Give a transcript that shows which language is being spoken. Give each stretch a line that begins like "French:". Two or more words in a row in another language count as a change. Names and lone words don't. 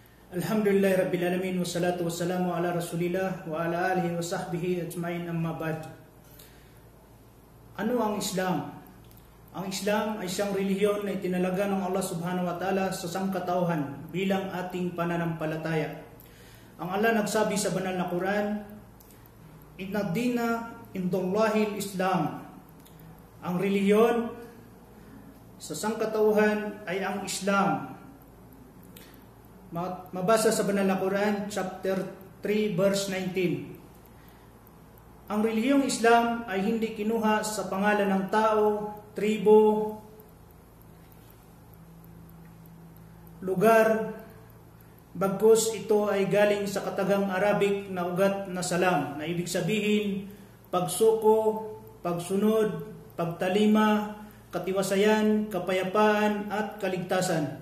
Arabic: الحمد لله رب العالمين والصلاة والسلام على رسول الله وعلى آله وصحبه أجمعين أما بعد.
Filipino: Ano ang Islam? Ang Islam ay siyang relihiyon na itinalaga ng Allah
Arabic: سبحانه وتعالى
Filipino: sa sangkatauhan bilang ating pananampalataya. Ang Allah nagsabi sa banal na Quran,
Arabic: إن الدين عند الله الإسلام.
Filipino: Ang relihiyon sa sangkatauhan ay ang Islam. Mabasa sa banal na Quran,
English: chapter 3, verse 19.
Filipino: Ang relihiyong Islam ay hindi kinuha sa pangalan ng tao, tribo, lugar, bagkus ito ay galing sa katagang Arabic na ugat na salam, na ibig sabihin pagsuko, pagsunod, pagtalima, katiwasayan, kapayapaan at kaligtasan.